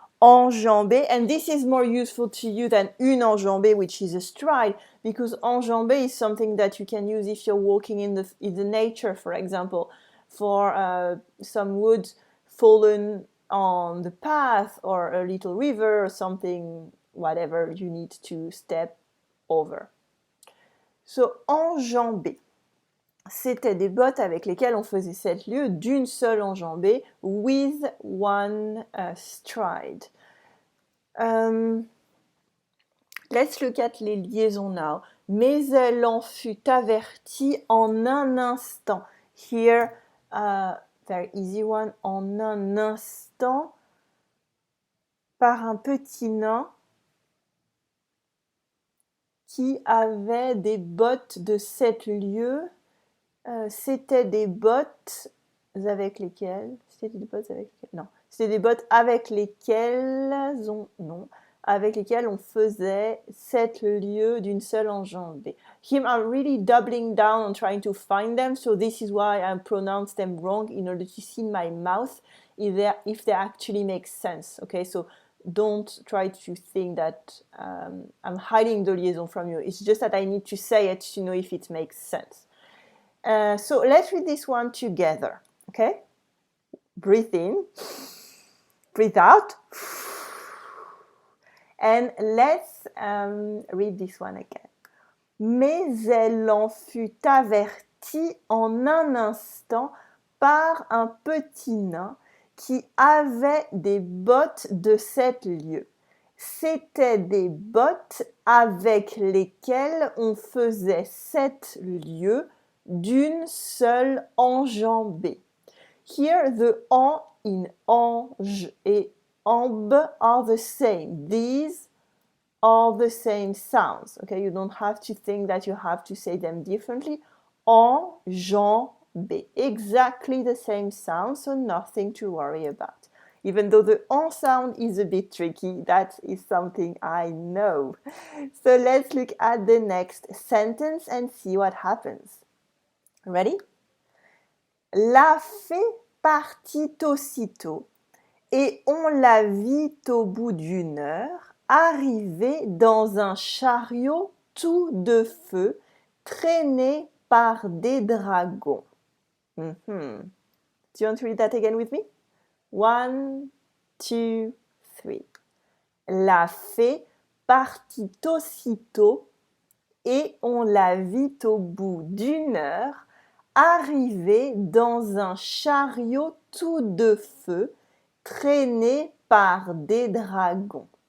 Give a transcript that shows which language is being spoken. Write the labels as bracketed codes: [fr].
[en] Enjamber, and this is more useful to you than [fr] une enjambée, [en] which is a stride, because enjambée is something that you can use if you're walking in the nature, for example, for some wood fallen on the path or a little river or something, whatever you need to step over. So enjamber. [fr] C'était des bottes avec lesquelles on faisait 7 lieues d'une seule enjambée, [en] with one stride. Let's look at les liaisons now. [fr] Mais elle en fut avertie en un instant. [en] Here, very easy one, [fr] en un instant, par un petit nain qui avait des bottes de 7 lieues. C'était des bottes avec lesquelles... C'était des bottes avec lesquelles... Non. C'était des bottes avec lesquelles on... Non. Avec lesquelles on faisait 7 lieues d'une seule enjambée. [en] Here I'm really doubling down on trying to find them, so this is why I pronounce them wrong in order to see in my mouth if they actually make sense. Okay, so don't try to think that I'm hiding the liaison from you. It's just that I need to say it to know if it makes sense. So let's read this one together. Okay, breathe in, breathe out. And let's read this one again. [fr] Mais elle en fut avertie en un instant par un petit nain qui avait des bottes de 7 lieues. C'était des bottes avec lesquelles on faisait 7 lieues d'une seule enjambée. [en] Here the en in ange et ambe are the same. These are the same sounds. Okay, you don't have to think that you have to say them differently. Enjambé, exactly the same sound, so nothing to worry about. Even though the en sound is a bit tricky, that is something I know. So let's look at the next sentence and see what happens. Ready? [fr] La fée partit aussitôt et on la vit au bout d'une heure arriver dans un chariot tout de feu traîné par des dragons. [en] Do you want to read that again with me? 1, 2, 3. [fr] La fée partit aussitôt et on la vit au bout d'une heure arriver dans un chariot tout de feu traîné par des dragons.